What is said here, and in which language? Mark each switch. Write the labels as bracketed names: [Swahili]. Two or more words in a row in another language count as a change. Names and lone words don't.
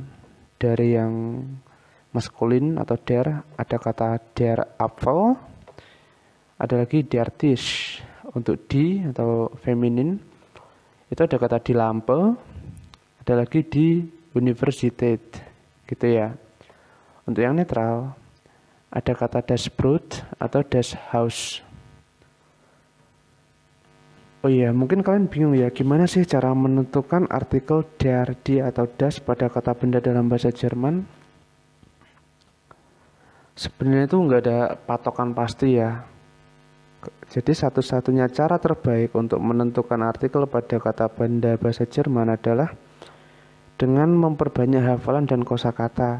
[Indonesian] Dari yang maskulin atau der, ada kata [German] der Apfel, [Indonesian] ada lagi [German] der Tisch. [Indonesian] Untuk di atau feminin, itu ada kata [German] die Lampe, [Indonesian] ada lagi [German] di Universität, [Indonesian] gitu ya. Untuk yang netral, ada kata [German] das Brot [Indonesian] atau [German] das Haus. [Indonesian] Oh iya, mungkin kalian bingung ya, gimana sih cara menentukan artikel [German] der, die, [Indonesian] atau das pada kata benda dalam bahasa Jerman? Sebenarnya itu nggak ada patokan pasti ya. Jadi satu-satunya cara terbaik untuk menentukan artikel pada kata benda bahasa Jerman adalah dengan memperbanyak hafalan dan kosakata.